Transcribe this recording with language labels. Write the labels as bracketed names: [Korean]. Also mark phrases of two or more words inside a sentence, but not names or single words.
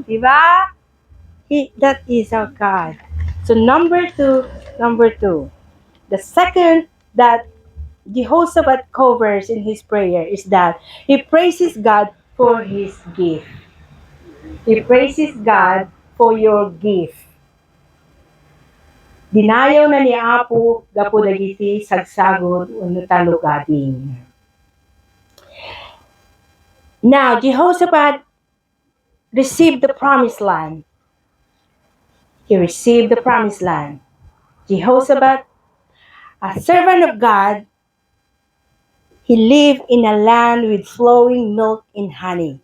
[English] Diba? That is our God. So number two. The second that Jehoshaphat covers in his prayer is that he praises God for his gift. He praises God for your gift. [Iloko] Dinayo na ni Apo gapo dagiti sagsagod wenno talugading. [English] Now Jehoshaphat received the promised land. He received the promised land. Jehoshaphat, a servant of God, he lived in a land with flowing milk and honey.